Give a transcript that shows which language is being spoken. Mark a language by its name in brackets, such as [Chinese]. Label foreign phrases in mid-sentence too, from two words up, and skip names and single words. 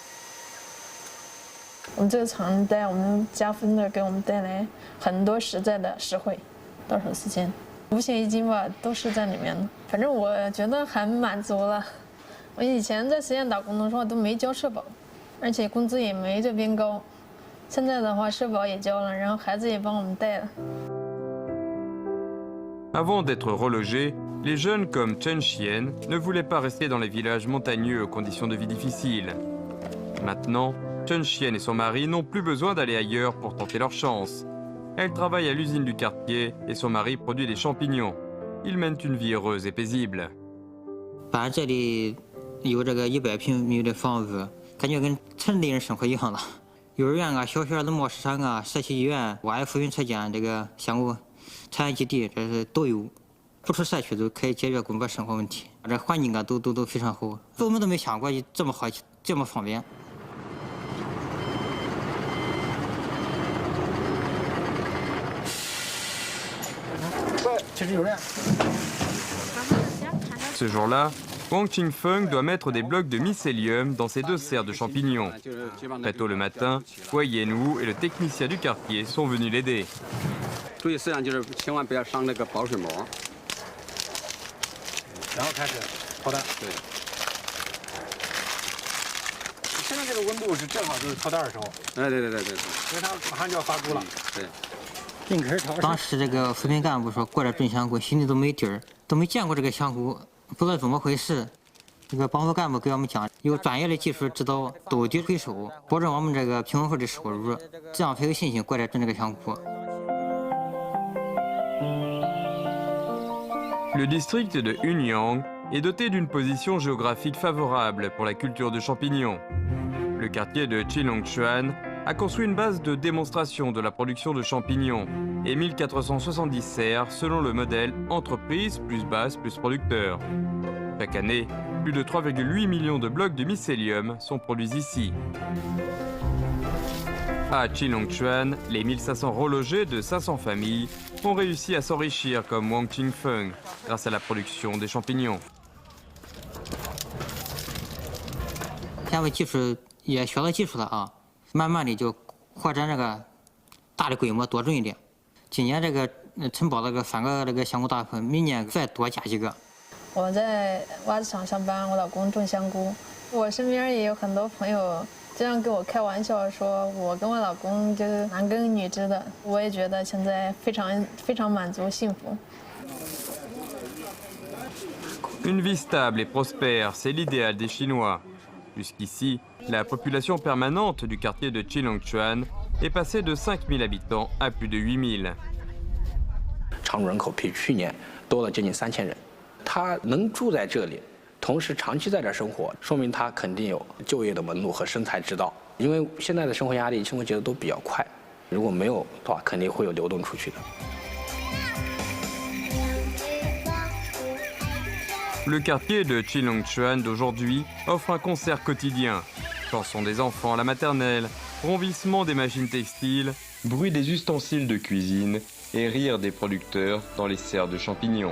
[Chinese] 我们这个厂带我们加分的，给我们带来很多实在的实惠，到手时间，五险一金吧，都是在里面的。反正我觉得很满足了。我以前在实验打工的时候都没交社保，而且工资也没这边高。现在的话，社保也交了，然后孩子也帮我们带了。 [French] Avant d'être relogés, les jeunes comme Chen Xian ne voulaient pas rester dans les villages montagneux aux conditions de vie difficiles. Maintenant, Chen Xian et son mari n'ont plus besoin d'aller ailleurs pour tenter leur chance. Elle travaille à l'usine du quartier et son mari produit des champignons. Ils mènent une vie heureuse et paisible. [Chinese] 反正这里有这个100平米的房子，感觉跟城里人生活一样了。幼儿园啊、小学的贸市场啊、社区医院、外来妇婴车间、这个相关产业基地，这是都有。不出社区都可以解决工作生活问题。这环境啊都非常好，我们都没想过这么好，这么方便。 [French] Ce jour-là, Wang Qingfeng doit mettre des blocs de mycélium dans ses 2 serres de champignons. Très tôt le matin, Wei Yanwu et le technicien du quartier sont venus l'aider. [Chinese] 注意事项就是千万不要伤那个保水膜。然后开始抛蛋。对。现在这个温度是正好就是抛蛋的时候。对，因为它马上就要发菇了。对。当时这个扶贫干部说过来种香菇，心里都没底儿，都没见过这个香菇，不知道怎么回事。这个帮扶干部给我们讲，有专业的技术指导，斗底回收，保证我们这个贫困户的收入，这样才有信心过来种这个香菇。 [French] Le district de Hunyang est doté d'une position géographique favorable pour la culture de champignons. Le quartier de Qilongchuan a construit une base de démonstration de la production de champignons et 1470 serres selon le modèle entreprise plus base plus producteur. Chaque année, plus de 3,8 millions de blocs de mycélium sont produits ici. À Qilongchuan, les 1500 relogés de 500 familles ont réussi à s'enrichir comme Wang Qingfeng grâce à la production des champignons. [Chinese] 现在技术也学到技术了啊，慢慢的就扩展这个大的规模，多种一点。今年这个承包了个3个这个香菇大棚，明年再多加几个。我在袜子厂上班，我老公种香菇。我身边也有很多朋友这样跟我开玩笑说，我跟我老公就是男耕女织的。我也觉得现在非常满足幸福。 [French] Une vie stable et prospère, c'est l'idéal des Chinois. Jusqu'ici, la population permanente du quartier de Qilongchuan est passée de 5000 habitants à plus de 8000. [Chinese] 常住人口比去年多了接近3000人。他能住在这里，同时长期在这生活，说明他肯定有就业的门路和生财之道。因为现在的生活压力、生活节奏都比较快，如果没有的话，肯定会有流动出去的。 [French] Le quartier de Qilongchuan d'aujourd'hui offre un concert quotidien. Chansons des enfants à la maternelle, ronvissement des machines textiles, bruit des ustensiles de cuisine et rire des producteurs dans les serres de champignons.